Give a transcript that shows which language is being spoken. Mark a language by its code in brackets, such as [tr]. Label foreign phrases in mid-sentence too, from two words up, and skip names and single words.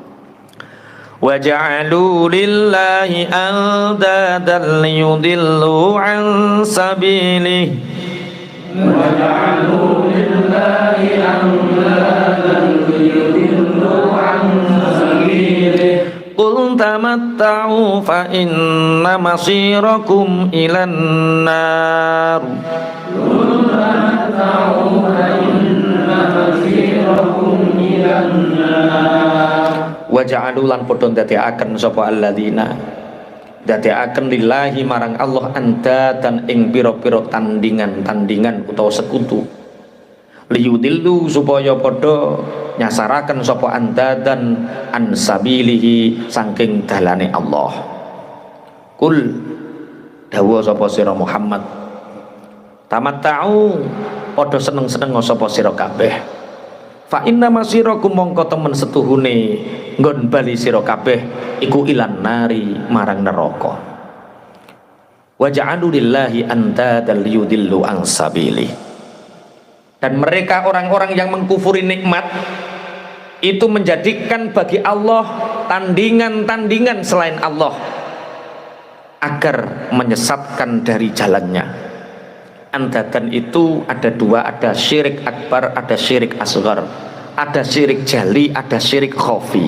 [ar] وجعلوا لله أندادا ليضلوا عن سبيله وجعلوا لله أندادا ليضلوا عن سبيله قل تمتعوا فإن مصيركم إلى النار قل تمتعوا فإن مصيركم إلى النار. وجعلوا [jv] lan padha ndadekaken sapa alladzina ndadekaken lillahi marang Allah andadan ing pira-pira tandingan-tandingan utawa sekutu, liyudillu supaya padha nyasaraken sapa andadan [ar] عن سبيله [jv] saking dalane Allah. Kul dawuh sapa sira Muhammad, tamatta'u padha seneng-seneng sapa sira kabeh. [ar] فإن مصيركم [jv] mongko temen setuhune nggon bali sira kabeh iku [ar] إلى النار [jv] marang neraka. [ar] وجعلوا لله أندادا ليضلوا عن سبيل. [id] Dan mereka orang-orang yang mengkufuri nikmat itu menjadikan bagi Allah tandingan-tandingan selain Allah agar menyesatkan dari jalannya. Andadan itu ada dua, ada syirik akbar, ada syirik asghar, ada syirik jali, ada syirik khafi.